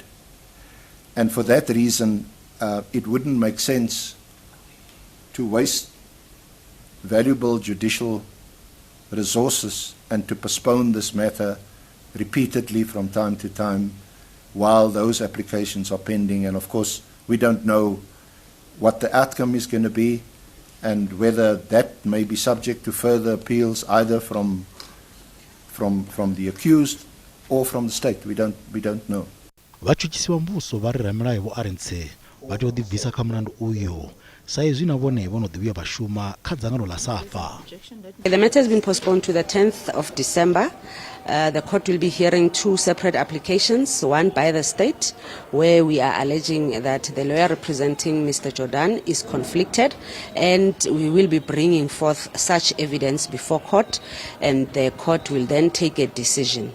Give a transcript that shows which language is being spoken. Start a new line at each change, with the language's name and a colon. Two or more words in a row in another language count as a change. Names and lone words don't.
English: And for that reason, it wouldn't make sense to waste valuable judicial resources and to postpone this matter repeatedly from time to time while those applications are pending. And of course, we don't know what the outcome is going to be and whether that may be subject to further appeals either from the accused or from the state. We don't know.
Venda: Vhatshutshisi vha muvhuso vha ri ramilayo Vho Arendse vha tea u ḓibvisa kha mulandu uyu sa izwi na vhone vho no ḓivhuya vha shuma kha dzangano ḽa SAFA.
English: The matter has been postponed to the 10th of December. The court will be hearing two separate applications, one by the state, where we are alleging that the lawyer representing Mr. Jordan is conflicted, and we will be bringing forth such evidence before court, and the court will then take a decision.